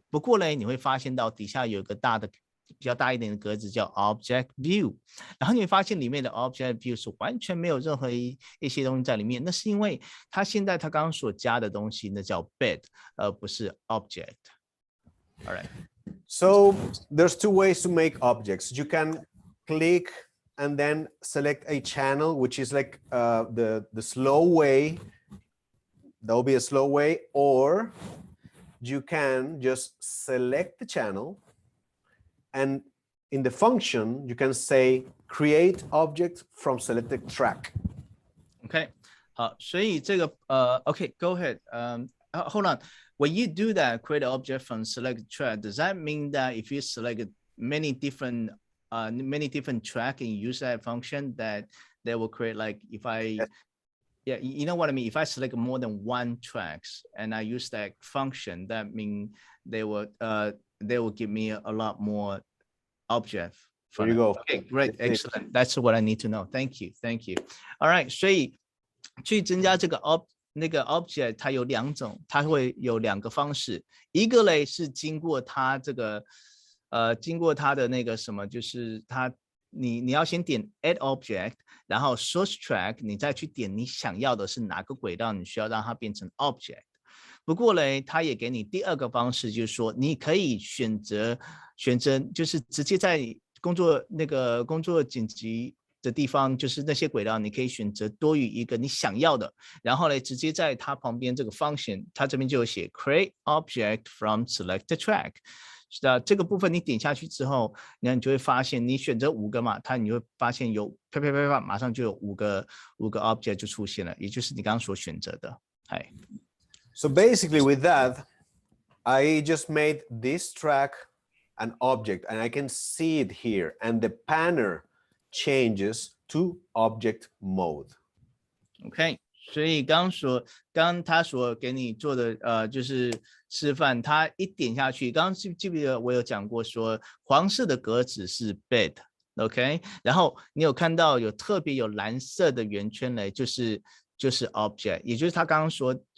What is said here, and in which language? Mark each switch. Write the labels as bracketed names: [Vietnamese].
[Chinese] 不过呢，你会发现到底下有一个比较大一点的格子叫 object view， 然后你会发现里面的 object view 是完全没有任何一些东西在里面。那是因为它现在它刚刚所加的东西那叫 bed， 而不是 object。 [English] All right. So there's two ways to make objects. You can click and then select a channel, which is like the slow way. That will be a slow way, or you can just select the channel and in the function, you can say create object from selected track. OK， [Chinese] 好，所以这个 [English] OK，go ahead. Hold on. When you do that, create an object from select track, does that mean that if you select many different track and use that function, that they will create like if I yeah, you know what I mean? If I select more than one tracks and I use that function, that means they will give me a lot more object. There you go. Okay, great, excellent. That's what I need to know. Thank you. All right, [Chinese] 所以去增加这个object 它有两种，它会有两个方式。一个嘞是经过它这个经过它的那个什么，就是它你要先点 add object， 然后 source track， 你再去点你想要的是哪个轨道，你需要让它变成 object。不过嘞，它也给你第二个方式，就是说你可以选择，就是直接在工作剪辑的地方，就是那些轨道，你可以选择多于一个你想要的，然后嘞，直接在它旁边这个 function， 它这边就有写 create object from selected track。这个部分你点下去之后，你就会发现，你选择5个嘛，你会发现有啪，马上就有5个 object 就出现了，也就是你刚刚所选择的。嗨。 [English] So basically with that, I just made this track an object and I can see it here and the panner changes to object mode. [Chinese] OK， 所以刚他所给你做的就是示范，他一点下去，刚刚记不记得我有讲过说黄色的格子是 bed，OK， 然后你有看到有特别有蓝色的圆圈嘞，就是 object， 也就是他刚刚所